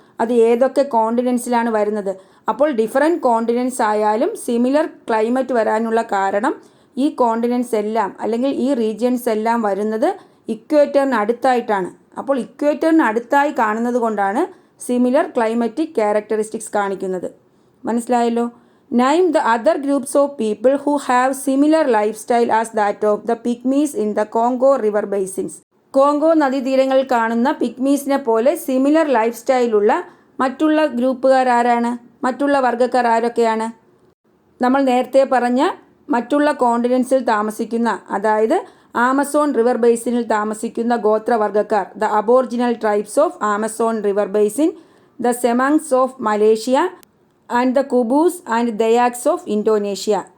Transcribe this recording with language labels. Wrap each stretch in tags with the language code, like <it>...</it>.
<ml>അത് ഏതൊക്കെ കോണ്ടിനെൻറ്റ്സിലാണ് വരുന്നത്. അപ്പോൾ ഡിഫറെൻറ്റ് കോണ്ടിനെൻറ്റ്സ് ആയാലും സിമിലർ ക്ലൈമറ്റ് വരാനുള്ള കാരണം ഈ കോണ്ടിനെൻറ്റ്സ് എല്ലാം അല്ലെങ്കിൽ ഈ റീജിയൻസ് എല്ലാം വരുന്നത് ഇക്വേറ്ററിന് അടുത്തായിട്ടാണ്. അപ്പോൾ ഇക്വേറ്ററിന് അടുത്തായി കാണുന്നത് കൊണ്ടാണ് സിമിലർ ക്ലൈമറ്റിക് ക്യാരക്ടറിസ്റ്റിക്സ് കാണിക്കുന്നത്. മനസ്സിലായല്ലോ?</ml> <en>Name the other groups of people who have similar lifestyle as that of the pygmies in the Congo river basins.</en> <ml>Congo നദീതീരങ്ങളിൽ കാണുന്ന പിഗ്മീസിനെ പോലെ സിമിലർ ലൈഫ് സ്റ്റൈലുള്ള മറ്റുള്ള ഗ്രൂപ്പുകാർ ആരാണ്? മറ്റുള്ള വർഗ്ഗക്കാർ ആരൊക്കെയാണ്? നമ്മൾ നേരത്തെ പറഞ്ഞ മറ്റുള്ള കോണ്ടിനെൻറ്റ്സിൽ താമസിക്കുന്ന, അതായത് ആമസോൺ റിവർ ബേസിനിൽ താമസിക്കുന്ന ഗോത്രവർഗ്ഗക്കാർ,</ml> <en>The aboriginal tribes of Amazon river basin, the Semangs of Malaysia and the Kubus and Dayaks of Indonesia.</en>